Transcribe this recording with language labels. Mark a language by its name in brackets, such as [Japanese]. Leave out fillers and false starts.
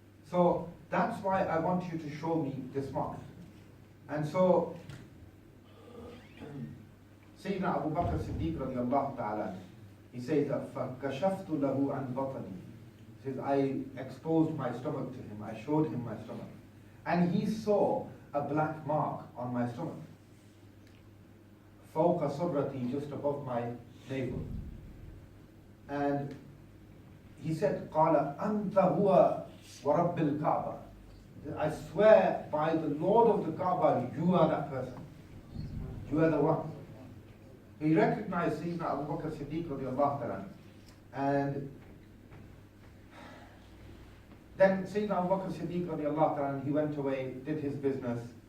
[English] So that's why I want you to show me this mark. And so Sayyidina Abu Bakr Siddiq radiallahu ta'ala, he says that [Arabic] فَكَشَفْتُ لَهُ عَنْ بَطَنِي. [English] He says, I exposed my stomach to him, I showed him my stomach. And he saw a black mark on my stomach. [Arabic] فوق صدرتي, [English] just above my navel. And he said, [Arabic] قال أنت هو ورب الكعبة. [English] I swear by the Lord of the Kaaba, you are that person. You are the one. He recognized Sayyidina Abu Bakr Siddiq radiallahu ta'ala. And then Sayyidina Abu Bakr Siddiq radiallahu ta'ala, he went away, did his business.